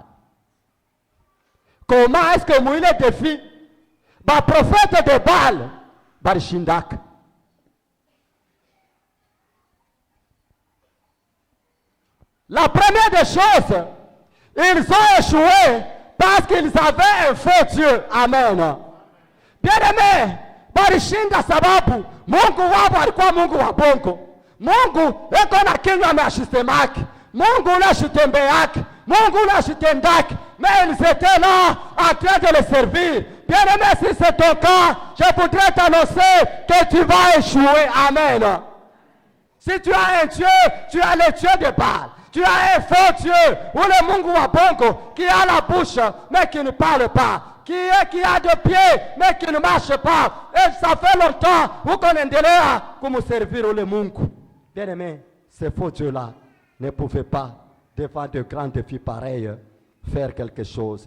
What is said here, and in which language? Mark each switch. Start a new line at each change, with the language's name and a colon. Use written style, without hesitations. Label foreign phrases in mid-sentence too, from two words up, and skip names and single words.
French: Comment est-ce que Moïse défie le prophète de Baal, Barishindak? La première des choses, ils ont échoué parce qu'ils avaient un faux Dieu. Amen. Bien-aimé,
Swahili: Barishinda sababu, Mungu wabo alikuwa Mungu wa bongo. Mungu eko na kinywa ameshitemaki. Mungu unashitembeaki. Mungu unashitendaki.
French: Mais ils étaient là en train de le servir. Bien-aimé, si c'est ton cas, je voudrais t'annoncer que tu vas échouer. Amen. Si tu as un Dieu, tu as le Dieu de Baal. Tu as un faux Dieu, ou le
Swahili: Mungu wa bongo,
French: qui a la bouche, mais qui ne parle pas. Qui a deux pieds, mais qui ne marche pas. Et ça fait longtemps, vous connaissez comment servir le Mungu. Bien aimé, ces faux dieux-là ne pouvaient pas, devant de grands défis pareils, faire quelque chose.